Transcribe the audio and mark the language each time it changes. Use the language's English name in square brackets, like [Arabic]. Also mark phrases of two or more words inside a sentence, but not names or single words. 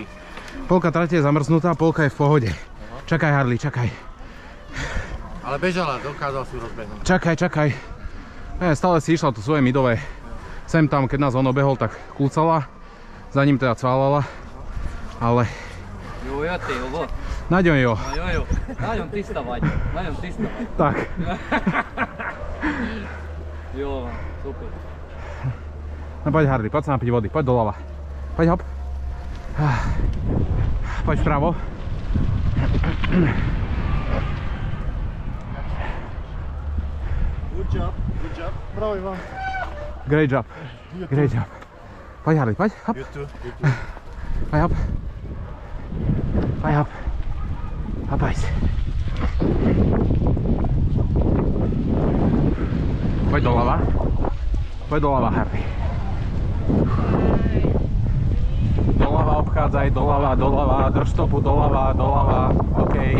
[Slovak] Polka trate je zamrznutá, polka je v pohode. Čakaj, Harley, čakaj. Ale bežala, dokázal si rozbehnúť. Čakaj, čakaj. Stále si išla to svoje midové. Sem tam, keď nás on obehol, tak kúcala. Za ním teda cválala. Ale... [Hungarian] Jó, jöttél, jó? Nagyon jó. Nagyon jó. Nagyon tiszta vagy. Nagyon tiszta vagy. [Slovak] Tak. [Hungarian] Jó van, szuper. [Slovak] No poď, Harley, poď sa napiť vody, poď doľava. Poď, hop. Poď vpravo. [English] Good job, good job. Bravo, Ivan. Great job. Great job. [Slovak] Poď, Harley, poď, hop. [English] You too, you too. [Slovak] Poď, hop. Poď, hop. Hopaj si. Poď doľava. Poď doľava, Harley. Doľava obchádzaj, doľava, doľava, drž stopu, doľava, doľava, OK.